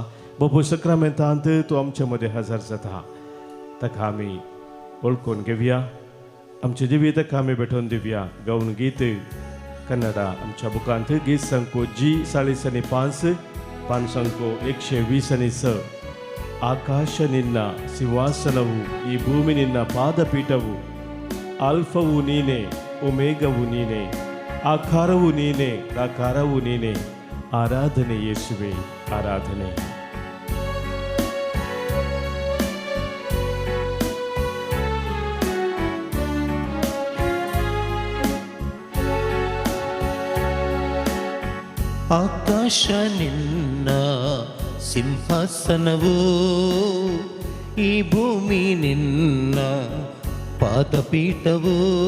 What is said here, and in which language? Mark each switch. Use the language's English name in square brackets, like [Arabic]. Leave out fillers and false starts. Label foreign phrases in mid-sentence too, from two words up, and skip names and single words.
[Konkani] बापू सक्रामेंतांत तो आमचे मदें हजर जाता. ताका आमी वळखून घेवया. आमचे जिविताक आमी भेटोवन दिवया. गावन गीत कन्नडा आमच्या बुकांत गीत संको G45 पान संको 126 [Kannada] ಆಕಾಶ ನಿನ್ನ ಸಿಂಹಾಸನವು, ಈ ಭೂಮಿ ನಿನ್ನ ಪಾದಪೀಠವು, ಆಲ್ಫವು ನೀನೆ, ಒಮೇಗವು ನೀನೆ, ಆಕಾರವು ನೀನೆ, ಆಕಾರವು ನೀನೆ. ಆರಾಧನೆ ಯೇಸುವೆ, ಆರಾಧನೆ. ಆಕಾಶ ನಿನ್ನ ಸಿಂಹಾಸನವು, ಈ ಭೂಮಿ ನಿನ್ನ ಪಾದಪೀಠವು.